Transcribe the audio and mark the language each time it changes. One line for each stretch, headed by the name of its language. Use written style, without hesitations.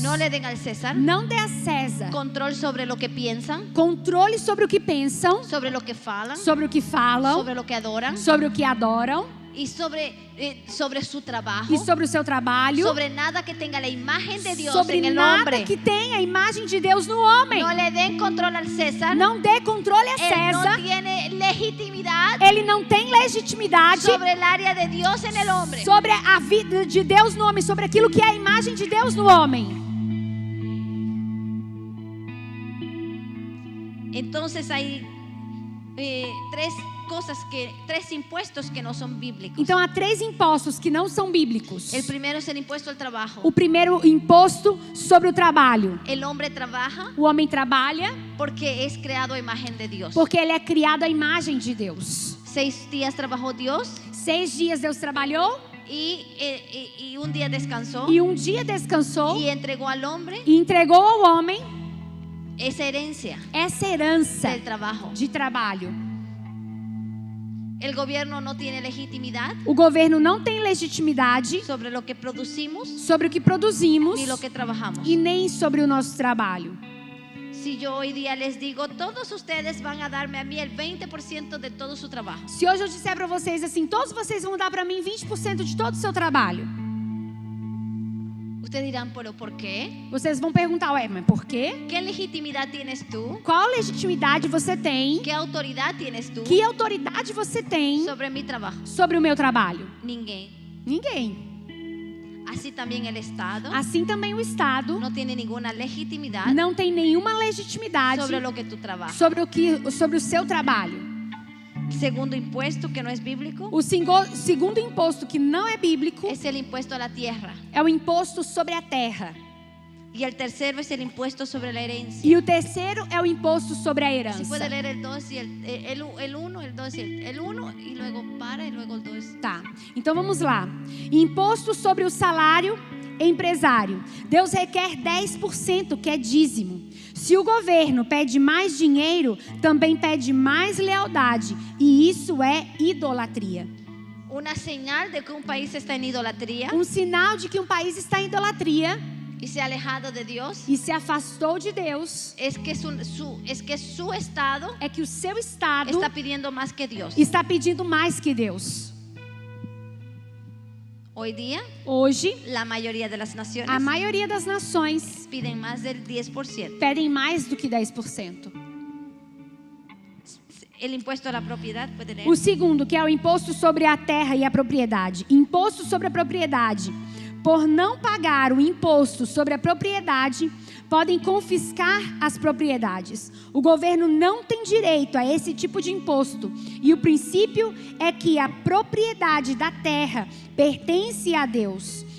Spanish: No le den al César
Portuguese: Não dê a César
Spanish: control sobre lo que piensan,
Portuguese: controle sobre o que pensam,
Spanish: sobre lo que falan,
Portuguese: sobre o que falam,
Spanish: sobre lo que adoran
Portuguese: sobre o que adoram
Spanish: y sobre su trabajo,
Portuguese: e sobre o seu trabalho,
Spanish: sobre nada que tenga la imagen de Dios
Portuguese: sobre
Spanish: en el
Portuguese: nada
Spanish: hombre.
Portuguese: que tenha a imagem de Deus no homem.
Spanish: No le den control al César.
Portuguese: Não dê controle a
Spanish: Él no
Portuguese: César.
Spanish: tiene legitimidad
Portuguese: Ele não tem legitimidade
Spanish: sobre el área de Dios en el hombre.
Portuguese: sobre a vida de Deus no homem, sobre aquilo que é a imagem de Deus no homem.
Spanish: Entonces hay tres impuestos que no son bíblicos.
Portuguese: Então há 3 impostos que não são bíblicos.
Spanish: El primero es el impuesto al trabajo.
Portuguese: O primeiro imposto sobre o trabalho.
Spanish: El hombre trabaja
Portuguese: O homem trabalha
Spanish: porque es creado a imagen de Dios.
Portuguese: porque ele é criado à imagem de Deus.
Spanish: 6 días trabajó Dios
Portuguese: 6 dias Deus trabalhou
Spanish: y un día descansó
Portuguese: e um dia descansou
Spanish: y entregó al hombre
Portuguese: e entregou ao homem
Spanish: esa herencia
Portuguese: essa herança
Spanish: del trabajo.
Portuguese: de trabalho.
Spanish: El gobierno no tiene legitimidad
Portuguese: O governo não tem legitimidade
Spanish: sobre lo que producimos
Portuguese: sobre o que produzimos
Spanish: ni lo que trabajamos.
Portuguese: e nem sobre o nosso trabalho.
Spanish: Si yo hoy día les digo: todos ustedes van a darme a mí el 20% de todo su trabajo,
Portuguese: Se hoje eu disser para vocês assim, todos vocês vão dar para mim 20% de todo o seu trabalho,
Spanish: ustedes dirán: ¿pero por qué?
Portuguese: vocês vão perguntar, ué, mas por quê?
Spanish: ¿Qué legitimidad tienes tú?
Portuguese: Qual legitimidade você tem?
Spanish: ¿Qué autoridad tienes tú
Portuguese: Que autoridade você tem
Spanish: sobre mi trabajo?
Portuguese: sobre o meu trabalho? Ninguém. Ninguém.
Spanish: Así también el Estado
Portuguese: Assim também o Estado
Spanish: no tiene ninguna legitimidad
Portuguese: não tem nenhuma legitimidade
Spanish: sobre lo que tú trabajas.
Portuguese: sobre o seu trabalho.
Spanish: segundo impuesto que no es bíblico
Portuguese: O segundo imposto que não é bíblico
Spanish: es el impuesto a la tierra.
Portuguese: é o imposto sobre a terra.
Spanish: Y el tercero es el impuesto sobre la herencia.
Portuguese: E o terceiro é o imposto sobre a
Spanish: Si
Portuguese: herança.
Spanish: puede leer el 2 y el 1, el 2 y el 1 y luego para y luego el 2.
Portuguese: Tá, então vamos lá. Imposto sobre o salário empresário. Deus requer 10%, que é dízimo. Se o governo pede mais dinheiro, também pede mais lealdade. E isso é idolatria.
Spanish: Una señal de que un país está en idolatría
Portuguese: Um sinal de que um país está em idolatria
Spanish: y se ha alejado de Dios
Portuguese: e se afastou de Deus
Spanish: es que su estado
Portuguese: é que o seu estado
Spanish: está pidiendo más que Dios.
Portuguese: está pedindo mais que Deus.
Spanish: Hoy día,
Portuguese: Hoje,
Spanish: la mayoría de las naciones
Portuguese: a maioria das nações
Spanish: piden más del 10%.
Portuguese: pedem mais do que 10%.
Spanish: El impuesto a la propiedad, puede leer.
Portuguese: O segundo, que é o imposto sobre a terra e a propriedade. Imposto sobre a propriedade. Por não pagar o imposto sobre a propriedade, podem confiscar as propriedades. O governo não tem direito a esse tipo de imposto. E o princípio é que a propriedade da terra pertence a Deus.